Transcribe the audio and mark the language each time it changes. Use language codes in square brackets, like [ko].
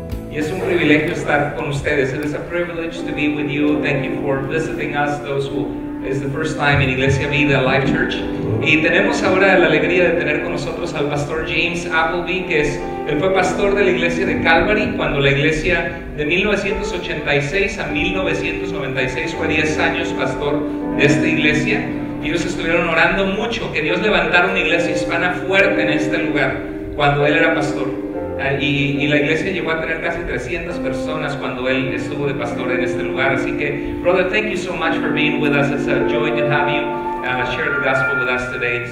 [es] Y es un privilegio estar con ustedes. [en] It is a privilege to be with you. Thank you for visiting us, those who is the first time in Iglesia Vida Live Church. [es] Y tenemos ahora la alegría de tener con nosotros al pastor James Appleby, él fue pastor de la iglesia de Calvary cuando la iglesia de 1986 a 1996 fue 10 años pastor de esta iglesia. Y ellos estuvieron orando mucho que Dios levantara una iglesia hispana fuerte en este lugar cuando él era pastor. Y la iglesia llegó a tener casi 300 personas cuando él estuvo de pastor en este lugar. Así que, [en] brother, thank you so much for being with us. It's a joy to have you share the gospel with us today.